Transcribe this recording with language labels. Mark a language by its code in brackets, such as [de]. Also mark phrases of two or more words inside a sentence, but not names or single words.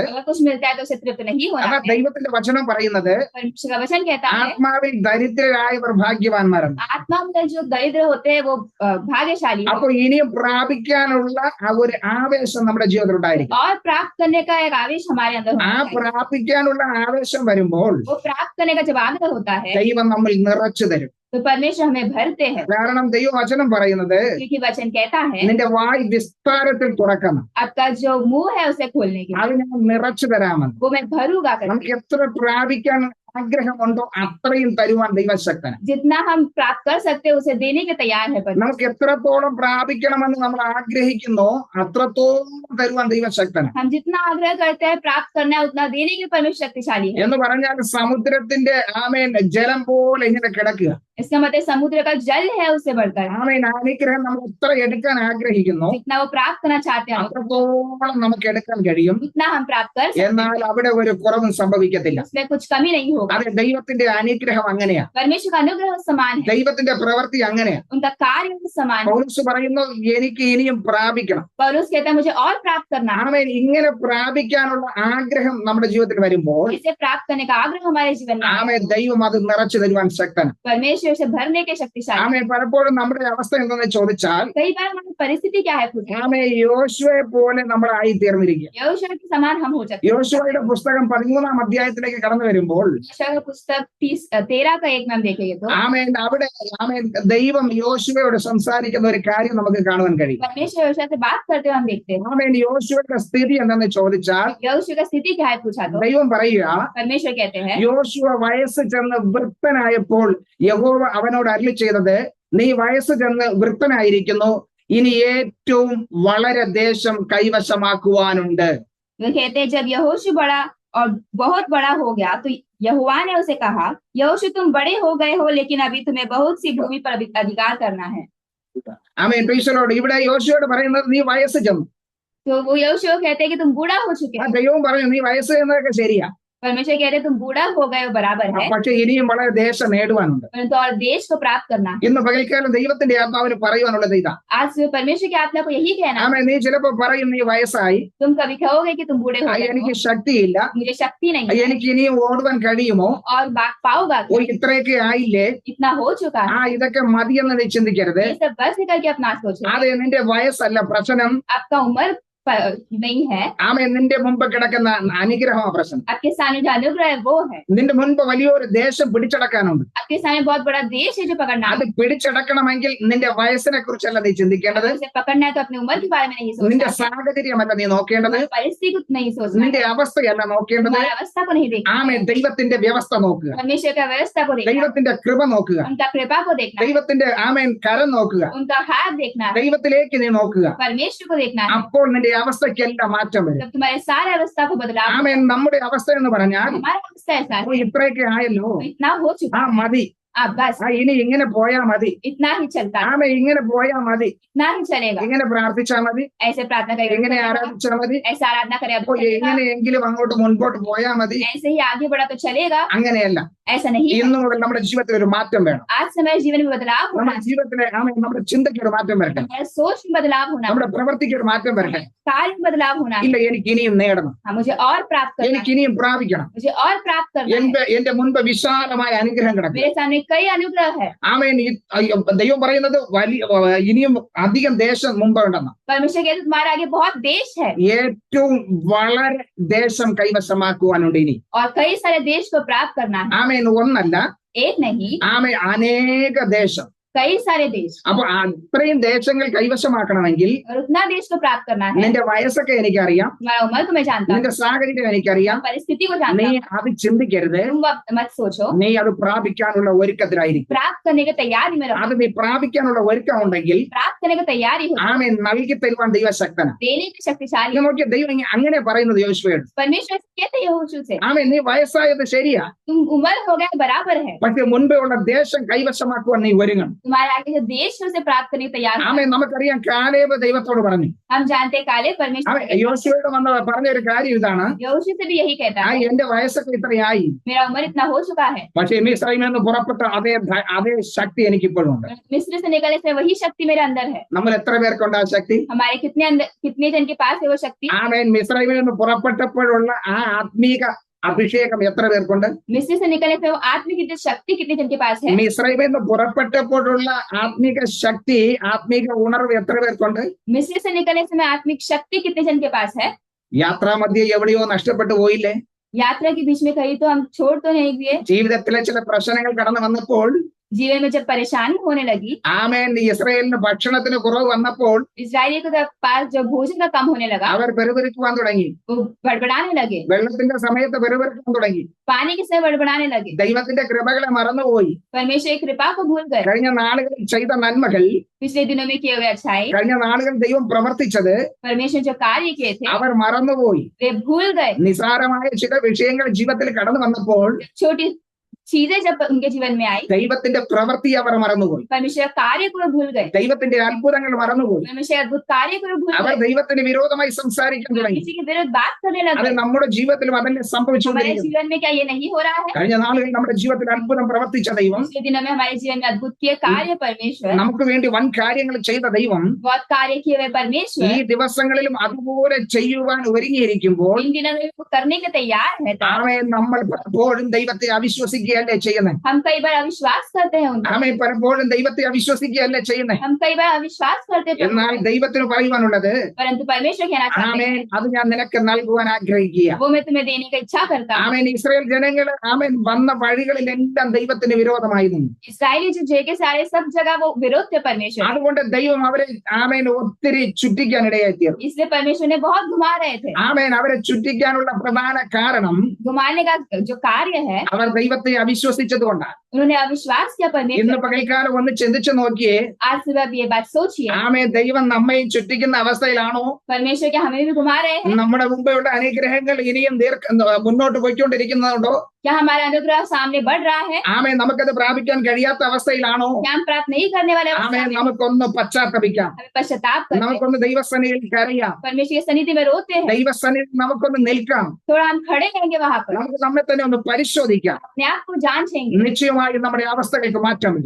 [hi] अगर कुछ मिलता है तो उसे तृप्त नहीं होना [ml] അതാ [hi] है। [ml] ദൈവത്തിന്റെ വചനം പറയുന്നത് [hi] परमेश्वर का वचन कहता है [ml] ആത്മാവിൽ ദരിദ്രരായവർ ഭാഗ്യവാന്മാരെന്ന്. [hi] आत्मा में जो दरिद्र होते हैं वो भाग्यशाली है। [ml] അപ്പൊ ഇനിയും പ്രാപിക്കാനുള്ള ആ ഒരു ആവേശം നമ്മുടെ ജീവിതത്തിൽ ഉണ്ടായിരിക്കും. [hi] और प्राप्त करने का एक आवेश हमारे अंदर [ml] ആ [hi] होना चाहिए। [ml] പ്രാപിക്കാനുള്ള ആവേശം വരുമ്പോൾ [hi] वो प्राप्त करने का जब आग्रह होता है [ml] ദൈവം നമ്മൾ നിറച്ചു തരും. [hi] तो परमेश्वर हमें भरते हैं, [ml] കാരണം ദൈവവചനം പറയുന്നത് [hi] क्योंकि वचन कहता है [ml] നിന്റെ വായ് വിസ്താരത്തിൽ തുറക്കണം, [hi] आपका जो मुंह है उसे खोलने के लिए [ml] അത് ഞാൻ നിറച്ചു തരാമെന്ന്. [hi] वो मैं भरूंगा करके। [ml] നമുക്ക് എത്ര പ്രാപിക്കാൻ ആഗ്രഹമുണ്ടോ അത്രയും തരുവാൻ ദൈവശക്തന. [hi] जितना हम प्राप्त कर सकते हैं उसे देने के तैयार है परमेश्वर। [ml] നമുക്ക് എത്രത്തോളം പ്രാപിക്കണമെന്ന് നമ്മൾ ആഗ്രഹിക്കുന്നോ അത്രത്തോളം തരുവാൻ ദൈവശക്തന. [hi] हम जितना आग्रह करते हैं प्राप्त करना है उतना देने के परमेश्वर शक्तिशाली है। [ml] എന്ന് പറഞ്ഞാൽ സമുദ്രത്തിന്റെ ആമേൻ ജലം പോലെ ഇങ്ങനെ കിടക്കുക. [hi] इसका मतलब समुद्र का जल है उससे बढ़कर [ml] ആമേൻ അനുഗ്രഹം നമ്മൾ എത്ര എടുക്കാൻ ആഗ്രഹിക്കുന്നു [hi] जितना वो प्राप्त करना चाहते हैं [ml] അത്രത്തോളം നമുക്ക് എടുക്കാൻ കഴിയും. [hi] उतना हम प्राप्त कर सकते [ml] എന്നാൽ [hi] हैं, [ml] അവിടെ ഒരു കുറവും സംഭവിക്കത്തില്ല. [hi] उसमें कुछ कमी नहीं होगा। [ml] അത് ദൈവത്തിന്റെ അനുഗ്രഹം അങ്ങനെയാ. [hi] परमेश्वर का अनुग्रह समान है, [ml] ദൈവത്തിന്റെ പ്രവൃത്തി അങ്ങനെയാ. [hi] उनका कार्य भी समान है। [ml] പൗലോസ് പറയുന്നു എനിക്ക് ഇനിയും പ്രാപിക്കണം. [hi] पौलुस कहता है मुझे और प्राप्त करना है। [ml] ആമേൻ ഇങ്ങനെ പ്രാപിക്കാനുള്ള ആഗ്രഹം നമ്മുടെ ജീവിതത്തിൽ വരുമ്പോൾ [hi] इसे प्राप्त करने का आग्रह हमारे जीवन में है। [ml] ആമേൻ ദൈവം അത് നിറച്ചു തരുവാൻ ശക്തനാണ്. [hi] परमेश्वर से भरने के शक्तिशाली। [ml] ആമേൻ പലപ്പോഴും നമ്മുടെ അവസ്ഥ എന്തെന്ന് ചോദിച്ചാൽ [hi] कई बार हमारी परिस्थिति क्या है पूछे, [ml] ആമേൻ യോശുവയെ പോലെ നമ്മളായി തീർന്നിരിക്കുക. [hi] यहोशू के समान हम हो सकते हैं। [ml] യോശുവയുടെ പുസ്തകം 13-ാം അധ്യായത്തിലേക്ക് കടന്നു വരുമ്പോൾ [hi] यहोशू का पुस्तक 13 का 1 में हम देखेंगे तो [ml] ആമേൻ അവിടെ ആമേൻ ദൈവം യോശുവയോട് സംസാരിക്കുന്ന ഒരു കാര്യം നമുക്ക് കാണുവാൻ കഴിയും. [hi] परमेश्वर यहोशू से बात करते हुए हम देखते हैं। [ml] ആമേൻ യോശുവയുടെ സ്ഥിതി എന്തെന്ന് ചോദിച്ചാൽ [hi] यहोशू का स्थिति क्या है पूछा तो [ml] ദൈവം പറയുക [hi] परमेश्वर कहते हैं [ml] യോശുവ വയസ്സ് ചെന്ന് വൃദ്ധനായപ്പോൾ യഹോവ അവനോട് അരുളി ചെയ്തത് നീ വയസ്സ് ചെന്ന് വൃദ്ധനായിരിക്കുന്നു, ഇനി ഏറ്റവും വളരെ ദേശം കൈവശമാക്കുവാനുണ്ട്. [hi] वो कहते हैं जब यहोशू बड़ा और बहुत बड़ा हो गया तो यहोवा ने उसे कहा यहोशू तुम बड़े हो गए हो लेकिन अभी तुम्हें बहुत सी भूमि पर अधिकार करना है। [ml] ആമേൻ പ്രീശലോട് ഇവിടെ യോശുവയോട് പറയുന്നത് നീ വയസ്സ് ചെന്നു. [hi] तो वो यहोशू कहते हैं कि तुम बूढ़ा हो चुके [ml] ആ [hi] हो। [ml] ദൈവം പറഞ്ഞു നീ വയസ്സ് ചെന്നതൊക്കെ ശരിയാ, [hi] परमेश्वर कहते हैं तुम बूढ़ा हो गए हो बराबर है, [ml] പക്ഷെ ഇനിയും വളരെ ദേശം നേടുവാനുണ്ട്. [hi] परंतु और देश को प्राप्त करना है। [ml] ഇന്ന് പകൽക്കാലം ദൈവത്തിന്റെ ആത്മാവിന് പറയുവാനുള്ളത് ഇതാ. [hi] आज परमेश्वर की आत्मा को यही कहना है। [ml] ആമേൻ നീ ചിലപ്പോ പറയും നീ വയസ്സായി, [hi] तुम कभी कहोगे कि तुम बूढ़े हो गए [ml] എനിക്ക് [hi] हो, [ml] ശക്തിയില്ല, [hi] मुझे शक्ति नहीं है [ml] എനിക്ക് ഇനിയും ഓടുവാൻ കഴിയുമോ, [hi] और पाओगा [ml] ഓ ഇത്രയൊക്കെ ആയില്ലേ, [hi] इतना हो चुका है। [ml] ഇതൊക്കെ മതിയെന്ന് നീ ചിന്തിക്കരുത്. [hi] ये सब बस करके अपना सोचो, [ml] അത് നിന്റെ വയസ്സല്ല പ്രശ്നം, [hi] आपका उम्र नहीं है, [ml] ആമേൻ നിന്റെ മുമ്പ് കിടക്കുന്ന അനുഗ്രഹമാണ് പ്രശ്നം. [hi] आपके सामने जो अनुग्रह है वो है। [ml] നിന്റെ മുൻപ് വലിയൊരു ദേശം പിടിച്ചടക്കാനുണ്ട്. [hi] आपके सामने बहुत बड़ा देश है जो पकड़ना [ml] അത് [hi] है। [ml] പിടിച്ചടക്കണമെങ്കിൽ നിന്റെ വയസ്സിനെ കുറിച്ചല്ല നീ ചിന്തിക്കേണ്ടത്, [hi] उसे पकड़ना है तो अपनी उम्र के बारे में नहीं [ml] നിന്റെ [hi] सोचना, [ml] സാഹചര്യമല്ല നീ നോക്കേണ്ടത്, [hi] हमारी परिस्थिति को नहीं सोचना, [ml] നിന്റെ അവസ്ഥയല്ല നോക്കേണ്ടത്. [hi] हमारी अवस्था को नहीं देखना, [ml] ആമേൻ ദൈവത്തിന്റെ വ്യവസ്ഥ നോക്കുക, [hi] परमेश्वर का व्यवस्था को देखना, [ml] ദൈവത്തിന്റെ കൃപ നോക്കുക, [hi] उनका कृपा को देखना, [ml] ദൈവത്തിന്റെ ആമേൻ കരം നോക്കുക, [hi] उनका हाथ देखना है, [ml] ദൈവത്തിലേക്ക് നീ നോക്കുക. [hi] परमेश्वर को देखना है। [ml] അപ്പോൾ നിന്റെ അവസ്ഥയ്ക്കെല്ലാം മാറ്റം വരും. [hi] जब तुम्हारे सारे अवस्था को बदलाव, [ml] ആമേൻ നമ്മുടെ അവസ്ഥ എന്ന് പറഞ്ഞാൽ [hi] हमारा अवस्था ऐसा है, [ml] ഓ ഇത്രയൊക്കെ ആയല്ലോ, [hi] इतना हो चुका है, [ml] മതി, [hi] बस [ml] ഇനി ഇങ്ങനെ പോയാ മതി, [hi] इतना ही चलता है, [ml] ആമേൻ ഇങ്ങനെ പോയാ മതി, [hi] इतना ही चलेगा, [ml] ഇങ്ങനെ പ്രാർത്ഥിച്ചാ മതി, [hi] ऐसे प्रार्थना [ml] ഇങ്ങനെ [hi] करेगा, [ml] ആരാധിച്ചാ മതി, [hi] ऐसे आराधना करे [ml] അപ്പൊ എങ്ങനെയെങ്കിലും അങ്ങോട്ട് മുൻപോട്ട് പോയാ മതി. [hi] ऐसे ही आगे बढ़ा तो चलेगा, [ml] അങ്ങനെയല്ല. [hi] ऐसा नहीं है। [ml] ഇന്നു മുതൽ നമ്മുടെ ജീവിതത്തിൽ ഒരു മാറ്റം വേണം. [hi] आज से हमारे जीवन में बदलाव होना [ml] നമ്മുടെ ജീവിതത്തിലെ നമ്മുടെ ചിന്തയ്ക്ക് ഒരു മാറ്റം വരട്ടെ, [hi] हमारे सोच में बदलाव होना, [ml] നമ്മുടെ പ്രവൃത്തിക്ക് ഒരു മാറ്റം വരട്ടെ. [hi] कार्य में बदलाव होना। [ml] ഇല്ല എനിക്ക് ഇനിയും നേടണം, [hi] हाँ, मुझे और प्राप्त करना [ml] എനിക്ക് ഇനിയും പ്രാപിക്കണം. [hi] है, मुझे और प्राप्त करना है। [ml] എന്റെ മുൻപ് വിശാലമായ അനുഗ്രഹം കിടക്കും. [hi] मेरे सामने कई अनुग्रह है। [ml] ആമേൻ ദൈവം പറയുന്നത് ഇനിയും അധികം ദേശം മുമ്പ് ഉണ്ടെന്ന്. [hi] परमेश्वर कहते तुम्हारे आगे बहुत देश है [ml] ഏറ്റവും വളരെ ദേശം കൈവശമാക്കുവാനുണ്ട് ഇനി. [hi] और कई सारे देश को प्राप्त करना है, [ml] ആമേൻ ഒന്നല്ല, [hi] एक नहीं [ml] ആമേൻ അനേക ദേശം. [hi] कई सारे देश, [ml] അപ്പൊ അത്രയും ദേശങ്ങൾ കൈവശമാക്കണമെങ്കിൽ [hi] और उतना देश को प्राप्त करना है। [ml] നിന്റെ വയസ്സൊക്കെ എനിക്കറിയാം, [hi] तुम्हारा उम्र को मैं जानता हूँ, [ml] നിന്റെ സാഹചര്യം എനിക്കറിയാം, [hi] परिस्थिति को जानता [ml] നീ [hi] हूँ, [ml] അത് ചിന്തിക്കരുത്. [hi] तुम मत सोचो, [ml] നീ അത് പ്രാപിക്കാനുള്ള ഒരുക്കത്തിലായിരിക്കും. [hi] प्राप्त करने की तैयारी में रहो, [ml] അത് നീ പ്രാപിക്കാനുള്ള ഒരുക്കം ഉണ്ടെങ്കിൽ [hi] प्राप्त करने की तैयारी हो, [ml] ആമേൻ നൽകി തരുവാൻ ദൈവശക്തനാണ്. [hi] देने की शक्तिशाली। [ml] ഇത് നോക്കിയ ദൈവം അങ്ങനെ പറയുന്നത് യോശുവയോട്. [hi] परमेश्वर कहते हैं यहोशू से [ml] ആമേൻ നീ വയസ്സായത് ശരിയാ, [hi] तुम उम्र हो गए बराबर है, [ml] പക്ഷെ മുൻപേ ഉള്ള ദേശം കൈവശമാക്കുവാൻ നീ ഒരുങ്ങണം. [hi] तुम्हारे आगे जो देश है उसे प्राप्त करने को तैयार हो। [ml] ആമേൻ. നമുക്കറിയാം കാലേബ് ദൈവത്തോട് പറഞ്ഞു. [hi] हम जानते हैं काले परमेश्वर [ml] അവൻ യോശുവയോട് വന്ന് പറഞ്ഞ ഒരു കാര്യം ഇതാണ്, [hi] यहोशू से भी यही कहता है, [ml] എന്റെ വയസ്സൊക്കെ ഇത്രയായി, [hi] मेरा उम्र इतना हो चुका है, [ml] പക്ഷേ മിസ്രയീമിൽ നിന്ന് പുറപ്പെട്ട അതേ ശക്തി എനിക്കിപ്പോഴും ഉണ്ട്. [hi] मिस्र से निकलने से वही शक्ति मेरे अंदर है। [ml] നമ്മൾ എത്ര പേർക്കുണ്ട് ആ ശക്തി? [hi] हमारे कितने जन के पास है वो शक्ति? [ml] ആമേൻ. മിസ്രയീമിൽ നിന്ന് പുറപ്പെട്ടപ്പോഴുള്ള ആ ആത്മീക അഭിഷേകം എത്ര പേർക്കുണ്ട്? [hi] मिस्र से निकलने से वो आत्मिक शक्ति कितने जन के पास है? [ml] മിസ്രയീമിൽ നിന്ന് പുറപ്പെട്ടപ്പോഴുള്ള ആത്മീക ശക്തി, ആത്മീക ഉണർവ് എത്ര പേർക്കുണ്ട്? [hi] मिस्र से निकलने से आत्मिक शक्ति कितने जन के पास है? [ml] യാത്രാമധ്യേ എവിടെയോ നഷ്ടപ്പെട്ടു പോയില്ലേ? [hi] यात्रा के बीच में कहीं तो हम छोड़ तो नहीं दिए। [ml] ജീവിതത്തിലെ ചില പ്രശ്നങ്ങൾ കടന്നു വന്നപ്പോൾ, [hi] जीवन में जब परेशानी होने लगी, [ml] ആമേൻ, ഇസ്രായേലിന് ഭക്ഷണത്തിന് കുറവ് വന്നപ്പോൾ [hi] इजरायली के पास जब भोजन का कम होने लगा, [ml] അവർ പെരുപെരുക്കുവാൻ തുടങ്ങി. [hi] वो बड़बड़ाने लगे, [ml] വെള്ളത്തിന്റെ സമയത്ത് പെരുപെരുക്കാൻ തുടങ്ങി. [hi] पानी के समय बड़बड़ाने लगे, [ml] ദൈവത്തിന്റെ കൃപകളെ മറന്നുപോയി. [hi] परमेश्वर की कृपा को भूल गए। [ml] കഴിഞ്ഞ നാളുകളിൽ ചെയ്ത നന്മകൾ, [hi] पिछले दिनों में किए हुए अच्छाई, [ml] കഴിഞ്ഞ നാളുകളിൽ ദൈവം പ്രവർത്തിച്ചത് [hi] परमेश्वर जो कार्य किए थे [ml] അവർ മറന്നുപോയി. [hi] वे भूल गए। [ml] നിസാരമായ ചില വിഷയങ്ങൾ ജീവിതത്തിൽ കടന്നു വന്നപ്പോൾ [hi] छोटी चीजें जब उनके जीवन में आई, [ml] ദൈവത്തിന്റെ പ്രവൃത്തി അവർ മറന്നുപോയി. [hi] परमेश्वर कार्य को वो भूल गए, [ml] ദൈവത്തിന്റെ അത്ഭുതങ്ങൾ മറന്നുപോയി. [hi] परमेश्वर अद्भुत कार्य को वो भूल [ml] അവർ [hi] गए, [ml] ദൈവത്തിന് വിരോധമായി സംസാരിക്കാൻ തുടങ്ങി. [hi] किसी के विरुद्ध बात करने [ml] അത് [hi] लगे। [ml] നമ്മുടെ ജീവിതത്തിലും അതന്നെ [hi] हमारे [ml] സംഭവിച്ചുകൊണ്ടിരിക്കുന്നു. [hi] जीवन में क्या ये नहीं हो रहा है? [ml] കഴിഞ്ഞ നാളുകളിൽ നമ്മുടെ ജീവിതത്തിൽ അത്ഭുതം പ്രവർത്തിച്ച ദൈവം, [hi] पिछले दिनों में हमारे जीवन में अद्भुत किए कार्य परमेश्वर, [ml] നമുക്ക് വേണ്ടി വൻ കാര്യങ്ങൾ ചെയ്ത ദൈവം [hi] बहुत कार्य किए हुए परमेश्वर [ml] ഈ ദിവസങ്ങളിലും അതുപോലെ ചെയ്യുവാൻ ഒരുങ്ങിയിരിക്കുമ്പോൾ [hi] इन दिनों में वो करने के तैयार है। [ml] ആമേൻ, നമ്മൾ പലപ്പോഴും ദൈവത്തെ അവിശ്വസിക്കുകയല്ലേ ചെയ്യുന്നത്? [hi] हम कई बार अविश्वास करते हैं उनको, [ml] ആമേൻ, പലപ്പോഴും ദൈവത്തെ അവിശ്വസിക്കുകയല്ലേ ചെയ്യുന്നത്? [hi] हम कई बार अविश्वास करते हैं, [ml] എന്നാൽ ദൈവത്തിന് പറയുവാനുള്ളത്, [hi] परंतु परमेश्वर कहना चाहते [ml] ആമേൻ, [hi] हैं [ml] അത് ഞാൻ നിനക്ക് നൽകുവാൻ ആഗ്രഹിക്കുക. [hi] वो मैं तुम्हें देने की इच्छा करता हूँ। [ml] ആമേൻ. ഇസ്രായേൽ ജനങ്ങൾ ആമേൻ വന്ന വഴികളിലെല്ലാം ദൈവത്തിന് വിരോധമായി നിന്നു. [hi] इसराइली जो जय के सारे सब जगह वो विरोध थे परमेश्वर, [ml] അതുകൊണ്ട് ദൈവം അവരെ ആമേൻ ഒത്തിരി ചുറ്റിക്കാൻ ഇടയായി തീർന്നു. [hi] इसलिए परमेश्वर ने बहुत घुमा रहे थे। [ml] ആമേൻ. അവരെ ചുറ്റിക്കാനുള്ള പ്രധാന കാരണം [hi] घुमाने का जो कार्य है, [ml] അവർ ദൈവത്തെ അവിശ്വസിച്ചത് കൊണ്ടാണ്. [hi] उन्होंने अविश्वास किया [ml] ഇന്ന് [hi] परमेश्वर। [ml] പകൽക്കാലം ഒന്ന് ചിന്തിച്ചു നോക്കിയേ, [hi] आज सुबह आप ये बात सोचिए, [ml] ആമേൻ, ദൈവം നമ്മയും ചുറ്റിക്കുന്ന അവസ്ഥയിലാണോ? [hi] परमेश्वर क्या हमें भी घुमा रहे हैं? [ml] നമ്മുടെ മുമ്പെയുള്ള അനുഗ്രഹങ്ങൾ ഇനിയും മുന്നോട്ട് പോയിക്കൊണ്ടിരിക്കുന്നതുണ്ടോ? [hi] क्या हमारा अनुग्रह सामने बढ़ रहा है? [ml] ആമേൻ, നമുക്കത് പ്രാപിക്കാൻ കഴിയാത്ത അവസ്ഥയിലാണോ? [hi] क्या हम प्राप्त नहीं करने वाले अवस्था [ml] ആമേൻ, [hi] में? [ml] നമുക്കൊന്ന് പശ്ചാത്തപിക്കാം. [hi] हमें पश्चाताप करते हैं, [ml] നമുക്കൊന്ന് ദൈവസന്നിധിയിൽ കരയാം. [hi] परमेश्वर की सन्निधि में रोते हैं, [ml] ദൈവസന്നിധിയിൽ നമുക്കൊന്ന് നിൽക്കാം. [hi] थोड़ा हम खड़े रहेंगे वहां पर, [ml] നമുക്ക് നമ്മെ തന്നെ ഒന്ന് പരിശോധിക്കാം. [hi] अपने आप को जांचेंगे, [ml] നിശ്ചയമായും നമ്മുടെ അവസ്ഥകൾക്ക് മാറ്റം വരും.